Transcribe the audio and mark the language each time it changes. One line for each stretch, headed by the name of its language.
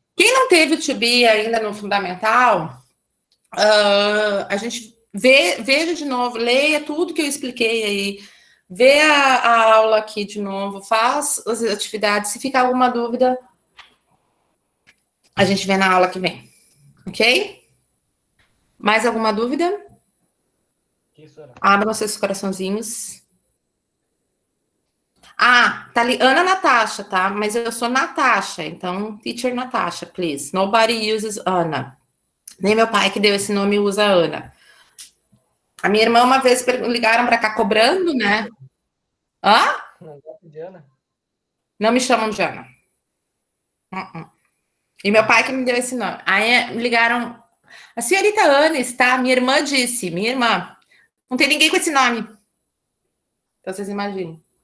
Portuguese: Quem não teve o to be ainda no fundamental, a gente veja de novo, leia tudo que eu expliquei aí, vê a aula aqui de novo, faz as atividades. Se ficar alguma dúvida, a gente vê na aula que vem, ok? Mais alguma dúvida? Abram seus coraçãozinhos. Tá ali, Ana Natasha, tá? Mas eu sou Natasha, então,
English: teacher Natasha, please. Nobody uses Ana.
Portuguese: Nem meu pai que deu esse nome usa Ana. A minha irmã uma vez ligaram para cá cobrando, né? Não gosto de Ana? Não me chamam de Ana. E meu pai que me deu esse nome. Aí ligaram, a senhorita Ana está, minha irmã disse, não tem ninguém com esse nome. Então vocês imaginem.